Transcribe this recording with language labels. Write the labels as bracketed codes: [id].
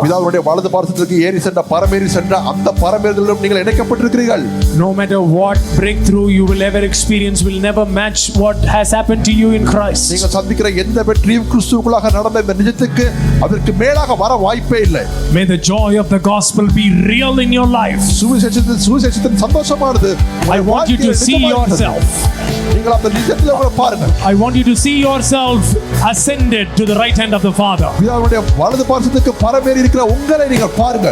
[ta] பிதாவுடைய வலது பார்சத்திற்கு ஏறி சென்ற பரமேறி சென்ற அந்த பரமேறிலும் நீங்கள் இணைக்கப்பட்டிருக்கிறீர்கள். [en] No matter what breakthrough you will ever experience will never match what has happened to you in Christ. [ta] நீங்கள் சந்திக்கிற எந்த வெற்றியும் கிறிஸ்துவுக்குள்ளாக நடந்த இந்த நிஜத்துக்கு அதற்கு மேலாக வர வாய்ப்பே இல்லை. [en] May the joy of the gospel be real in your life. [ta] சுவிசேஷத்தின் சந்தோஷமானது [en] I want you to see yourself. [ta] நீங்கள் அந்த நிஜத்தில் உங்களை பாருங்க. [en] I want you to see yourself ascended to the right hand of the Father. [ta] பிதாவுடைய வலது பார்சத்துக்கு பரமேறி இருக்கிற உங்களை நீங்கள் பாருங்க.